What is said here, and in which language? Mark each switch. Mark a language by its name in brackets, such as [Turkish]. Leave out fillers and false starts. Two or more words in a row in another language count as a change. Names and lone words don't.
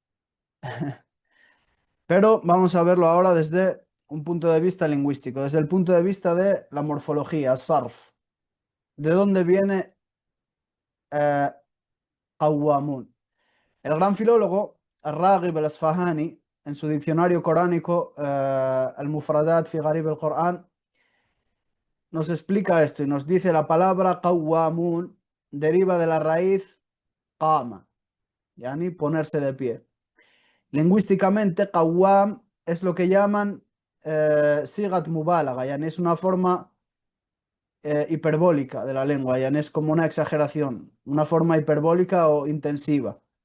[Spanish] Pero vamos a verlo ahora desde un punto de vista lingüístico, desde el punto de vista de la morfología, sarf. ¿De dónde viene eh, qawwamun? El gran filólogo Ar-Raghib al-Asfahani, en su diccionario coránico, Al-Mufradat fi Gharib al-Qur'an, nos explica esto y nos dice: la palabra qawwamun deriva de la raíz qama, yani ponerse de pie. Lingüísticamente, qawwam es lo que llaman [Arabic] صيغة مبالغة, [Spanish] yani es una forma hiperbólica de la lengua, yani es como una exageración, una forma hiperbólica o intensiva.